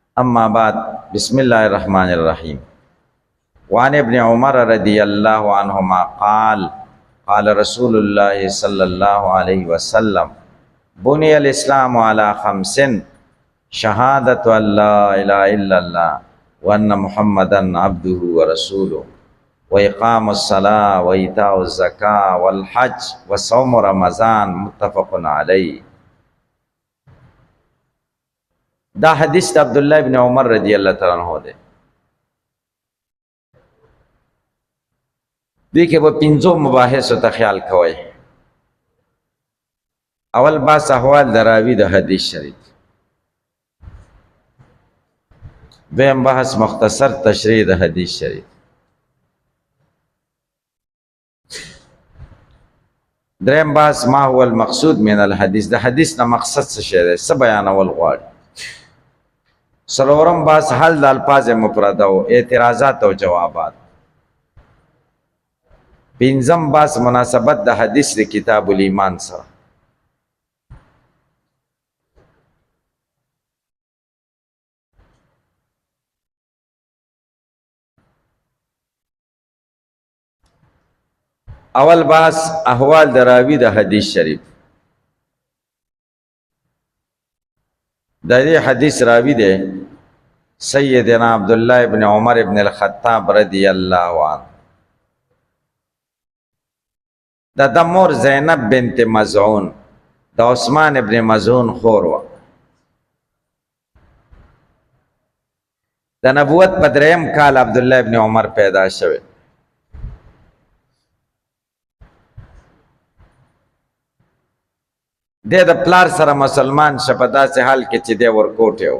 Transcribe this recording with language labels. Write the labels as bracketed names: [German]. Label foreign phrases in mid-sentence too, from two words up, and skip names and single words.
[Arabic] اما بعد بسم الله الرحمن الرحيم وعن ابن عمر رضي الله عنهما قال قال رسول الله صلى الله عليه وسلم بني الإسلام على خمس شهادة أن لا إله إلا الله وأن محمدا عبده ورسوله وإقام الصلاة وإيتاء الزكاة والحج وصوم رمضان متفق عليه. [Pashto] دا حدیث عبداللہ ابن عمر رضی اللہ تعالیٰ عنہ دے. [Urdu] دیکھے وہ [Pashto] پنځو مباحثو ته خیال کوئ. اول باس احوال دراوی د حدیث شریف، دویم بحث مختصر تشریح د حدیث شریف، دریم بحث [Arabic] ما هو المقصود من الحدیث، [Pashto] د حدیث نه مقصد څه شی دی، څه بیانول غواړي، سلورم بحث حل د الفاظ مفرده او اعتراضات او جوابات، پنځم بحث مناسبت د حدیث د کتاب الایمان سره. اول بحث احوال د راوی د حدیث شریف. د دې حدیث راوی دی سیدنا عبداللہ ابن عمر ابن الخطاب رضی اللہ عنہ. د مور زینب بنت مزعون د عثمان ابن مزعون خور وه. د نبوت په دریم کال عبداللہ ابن عمر پیدا شوی. دی د پلار سره مسلمان شه په داسې حال کې چې دی ورکوټی و.